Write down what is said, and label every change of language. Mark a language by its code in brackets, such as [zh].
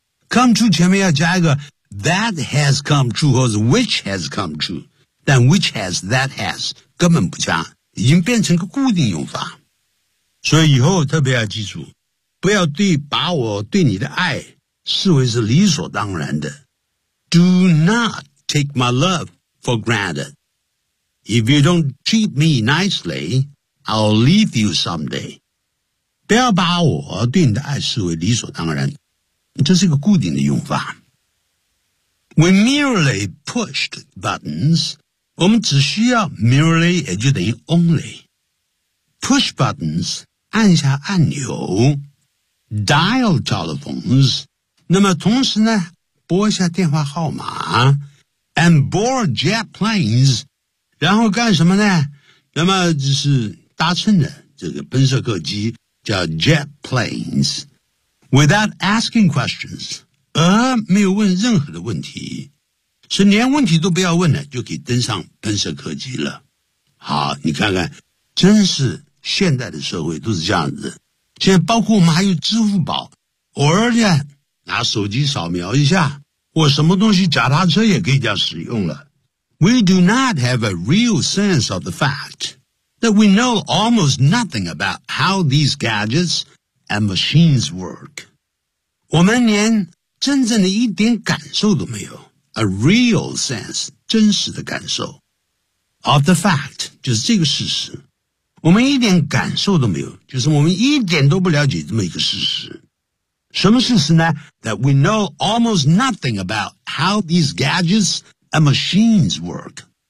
[zh] Come true 前面要加一个 [en] That has come true [zh] 或者 [en] which has come true， [zh] 但 [en] which has that has [zh] 根本不加，已经变成个固定用法。所以以后特别要记住，不要对把我对你的爱视为是理所当然的。 [en] Do not take my love for granted. If you don't treat me nicely, I'll leave you someday. [zh] 不要把我对你的爱视为理所当然，这是一个固定的用法。 [en] We merely pushed buttons. [zh] 我们只需要 [en] merely [zh] 也就等于 [en] only. Push buttons [zh] 按下按钮。 [en] Dial telephones， [zh] 那么同时呢拨一下电话号码。 [en] And board jet planes， [zh] 然后干什么呢？那么就是搭乘的这个喷射客机叫 jet planes。 [en] Without asking questions， [zh] 没有问任何的问题，是连问题都不要问的，就可以登上喷射客机了。好，你看看，真是现代的社会都是这样子。现在包括我们还有支付宝，偶尔呢拿手机扫描一下，或什么东西脚踏车也可以这样使用了。 [en] We do not have a real sense of the fact that we know almost nothing about how these gadgets and machines work. [zh] 我们连真正的一点感受都没有。 [en] A real sense, [zh] 真实的感受。 [en] Of the fact, [zh] 就是这个事实。我们一点感受都没有，就是我们一点都不了解这么一个事实。什么事实呢？ [en] That we know almost nothing about how these gadgets and machines work.